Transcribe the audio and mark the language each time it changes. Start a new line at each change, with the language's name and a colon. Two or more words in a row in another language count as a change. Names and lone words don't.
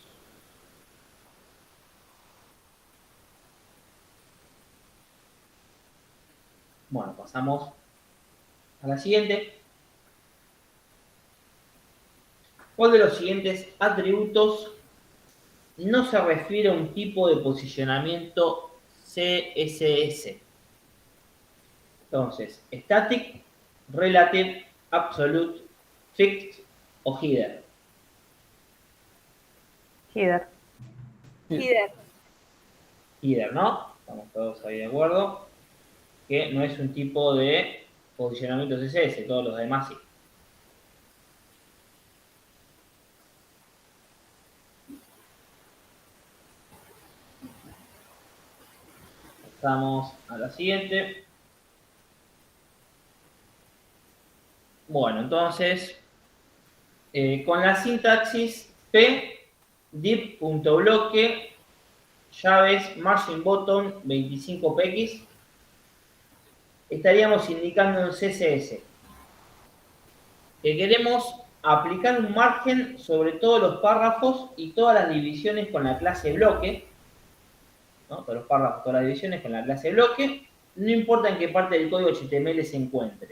Spanish: Bueno, pasamos a la siguiente. ¿Cuál de los siguientes atributos no se refiere a un tipo de posicionamiento CSS? Entonces,
English: static, relative, absolute, fixed o header.
Spanish: Header. Header. Header, ¿no? Estamos todos ahí de acuerdo. Que no es un tipo de posicionamiento CSS, todos los demás sí. Pasamos a la siguiente. Bueno, entonces, con la sintaxis p div.bloque llaves
English: margin bottom
Spanish: 25px estaríamos indicando en CSS que queremos aplicar un margen sobre todos los párrafos y todas las divisiones con la clase bloque, ¿no? Todos los párrafos, todas las divisiones con la clase bloque, no importa en qué parte del código HTML se encuentre.